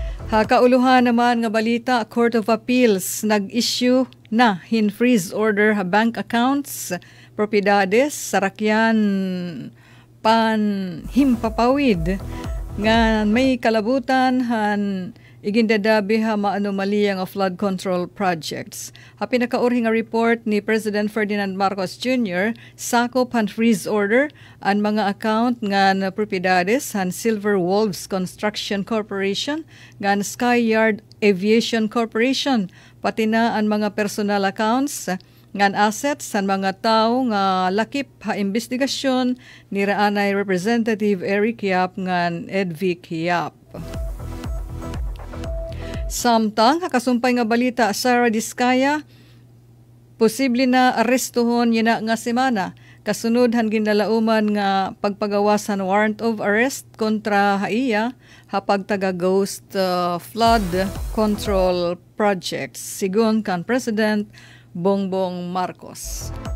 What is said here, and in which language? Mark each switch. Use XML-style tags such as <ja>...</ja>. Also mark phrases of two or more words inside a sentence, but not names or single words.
<war>Kauluhan naman nga balita, Court of Appeals nag-issue na</war> <en>freeze order bank accounts,</en> <war>propiedades, sarakyan, himpapawid nga may kalabutan igindadabi maanomaliya nga</war> <en>flood control projects.</en> <war>Pinakaurhi nga report ni President Ferdinand Marcos Jr. sakop</war> <en>freeze order</en> <war>ang mga account nga propiedades Silver Wolves Construction Corporation, Sky Yard Aviation Corporation, pati na ang mga</war> <en>personal accounts</en> <war>ngan assets sa mga tao nga lakip investigasyon ni Raanay Representative Eric Yap ngan Edvic Yap. Samtang kasumpay nga balita, Sara Diskaya posible na arestuhon yun nga semana kasunod ginalauman nga pagpagawasan</war> <en>warrant of arrest</en> <war>kontra haiya hapag taga</war> <en>ghost flood control projects</en> <war>sigon kan President Bongbong Marcos.</war>